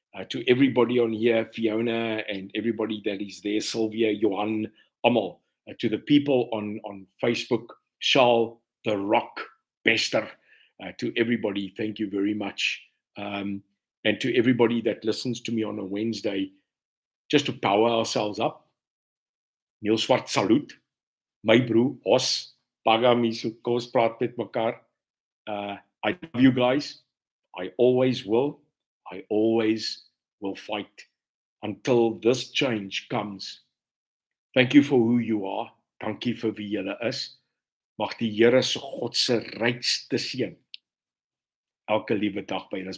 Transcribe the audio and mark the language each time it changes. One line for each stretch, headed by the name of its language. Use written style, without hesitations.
English: To everybody on here, Fiona and everybody that is there, Sylvia, Johan, Amal, to the people on Facebook, Charles, The Rock, Bester, to everybody, thank you very much. And to everybody that listens to me on a Wednesday, just to power ourselves up. Neil Swart, salute.
Afrikaans: My broer, Os, Pagamiso, Kos praat met mekaar.
English: I love you guys. I always will. I always will fight until this change comes. Thank you for who you are.
Afrikaans: Dankie vir wie julle is. Mag die Here se God se rykste seën elke liewe dag by julle is.